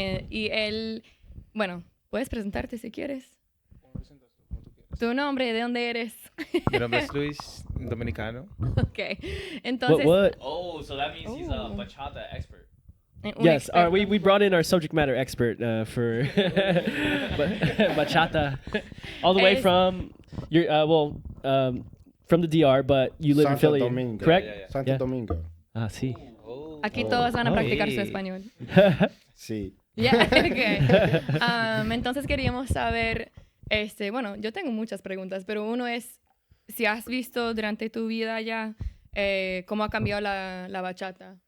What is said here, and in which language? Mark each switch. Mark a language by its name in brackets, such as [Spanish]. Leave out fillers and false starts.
[Spanish] Y él, bueno, puedes presentarte si quieres. Tu nombre, ¿de dónde eres? Mi nombre es Luis, dominicano. Okay, entonces. [English] What? Oh, so that means he's a bachata expert. Yes, we brought in our subject matter expert for bachata, all the way from from the DR, but you live in Philly, [Spanish] Domingo. [English] correct? Yeah. [Spanish] Santo Domingo. Ah, sí. Aquí todos van a practicar su español. Sí. [English] Yeah, okay. [Spanish] Entonces queríamos saber, bueno, yo tengo muchas preguntas, pero uno es si has visto durante tu vida ya cómo ha cambiado la bachata.